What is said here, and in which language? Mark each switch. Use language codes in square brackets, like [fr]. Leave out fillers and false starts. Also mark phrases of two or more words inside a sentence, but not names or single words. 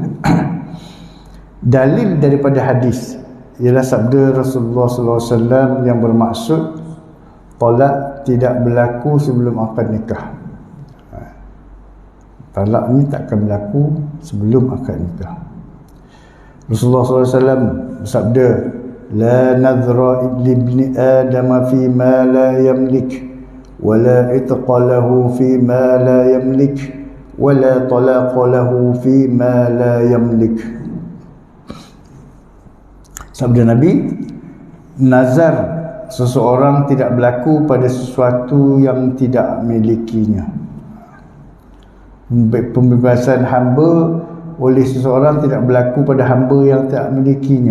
[ms] Dalil daripada hadis ialah sabda Rasulullah SAW yang bermaksud talak tidak berlaku sebelum akad nikah. Talak ni takkan berlaku sebelum akad nikah. Rasulullah SAW bersabda, [ar] لا نذر لابن آدم فيما لا يملك، ولا عتق له فيما لا يملك، ولا طلاق له فيما لا يملك. [ms] Sabda Nabi, nazar seseorang tidak berlaku pada sesuatu yang tidak milikinya. Pembebasan hamba oleh seseorang tidak berlaku pada hamba yang tak memilikinya.